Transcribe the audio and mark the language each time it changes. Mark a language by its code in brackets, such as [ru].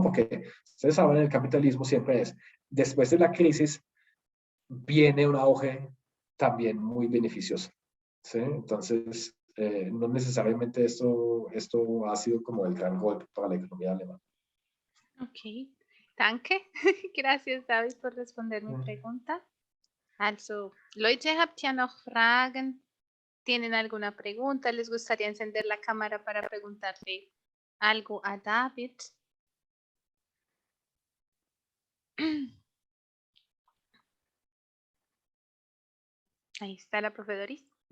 [es] Porque ustedes saben, el capitalismo siempre es, después de la crisis, viene un auge también muy beneficioso, ¿sí? Entonces, no necesariamente esto ha sido como el gran golpe para la economía alemana. [de] Ok, danke. [es] Gracias, David, por responder mi pregunta. [de] Also, Leute, ¿habt ihr noch Fragen? [es] ¿Tienen alguna pregunta? ¿Les gustaría encender la cámara para preguntarle algo a David? Ahí está la profe Doris.